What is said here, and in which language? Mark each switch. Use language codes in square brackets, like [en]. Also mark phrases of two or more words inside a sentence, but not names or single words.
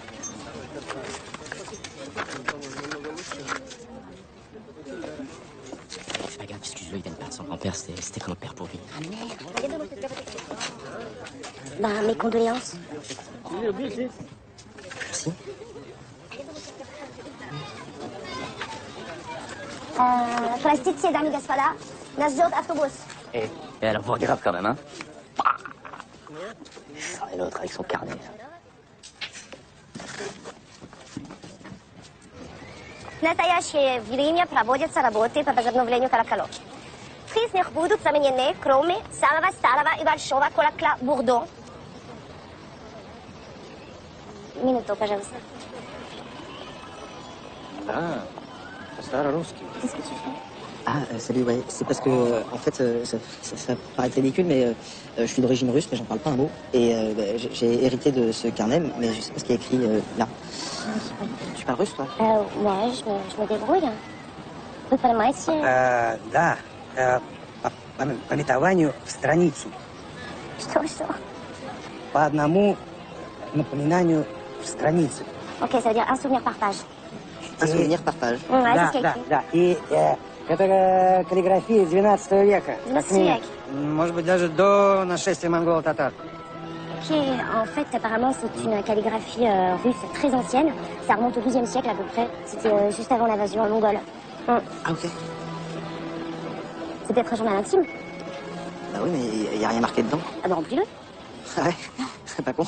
[fr] Fais pas gaffe, excuse-le, il vient de perdre son grand-père, c'était comme un père pour lui. Ah merde. Bah, mes condoléances. Merci. [ru] Простите, дамы и господа, нас ждет автобус. [fr] Et elle envoie grave quand même, hein? Et l'autre avec son carnet. [ru] В настоящее время проводятся работы по возобновлению колоколов. Три из них будут заменены, кроме самого старого и большого колокола Бурдо. Минуту, пожалуйста. [fr] Ah, ça, русский. Qu'est-ce que tu fais? Ah, salut, ouais. C'est parce que, en fait, ça paraît ridicule, mais je suis d'origine russe, mais j'en parle pas un mot. Et j'ai hérité de ce carnet, mais je sais pas ce qu'il y a écrit là. Tu parles russe, toi? Ouais, je me débrouille. [ru] Вы понимаете? Да, по пометованию в страницу. Что? По одному напоминанию в странице. [fr] Ok, ça veut dire un souvenir par page. Un souvenir par page. Ouais, [ru] Да, [fr] c'est ce qu'il y a [ru] да, [fr] écrit. [ru] да. И это каллиграфия 12 века. 12 как минимум. века. Может быть, даже до нашествия монголо-татар. [fr] Ok, en fait, apparemment, c'est une calligraphie russe très ancienne. Ça remonte au XIIe siècle à peu près. C'était juste avant l'invasion mongole. Ah, ok. C'est peut-être un journal intime. Bah oui, mais il y a rien marqué dedans. Ah bah remplis-le. Ah ouais, c'est pas con.